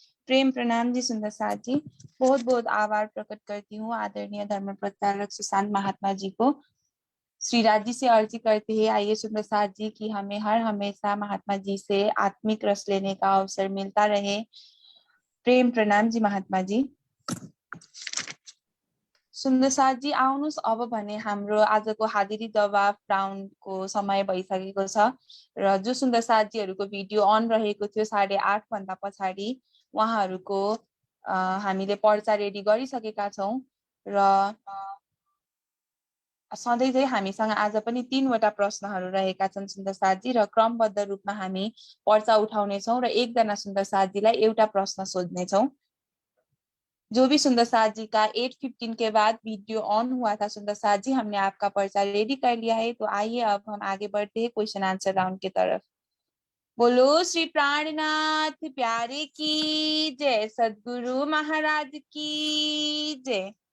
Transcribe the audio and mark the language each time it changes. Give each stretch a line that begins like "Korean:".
Hindi: प्रेम प्रणाम जी सुंदर साथ जी। बहुत बहुत आभार प्रकट करती हूँ आदरणीय धर्म प्रचारक सुशांत महात्मा जी को। श्री राज जी से अर्जी करते हैं, आइए सुंदर साथ जी की हमें हर हमेशा महात्मा जी से आत्मिक रस लेने का अवसर मिलता रहे। प्रेम प्रणाम जी महात्मा जी।
Nepali: सुन्दर साथ जी आउनुहोस् अब भने हाम्रो आजको हाजिरी जवाफ राउन्डको समय भइसकेको छ र जो सुन्दर साथ जीहरूको भिडियो अन रहेको थियो 8:30 भन्दा पछाडि उहाँहरूको हामीले पर्चा रेडी गरिसकेका छौं र सधैँ चाहिँ हामीसँग आज पनि 3 वटा प्रश्नहरू रहेका छन् सुन्दर साथ जी, र क्रमबद्ध रूपमा हामी पर्चा उठाउने छौं र एकजना सुन्दर साथ जीलाई एउटा प्रश्न सोध्ने छौं।
Hindi: जो भी सुंदर साथ जी का 8:15 के बाद वीडियो ऑन हुआ था सुंदर साथ जी, हमने आपका पर्चा रेडी कर लिया है। तो आइए अब हम आगे बढ़ते हैं क्वेश्चन आंसर राउंड की तरफ। बोलो श्री प्राणनाथ प्यारे की जय, सद्गुरु महाराज की जय।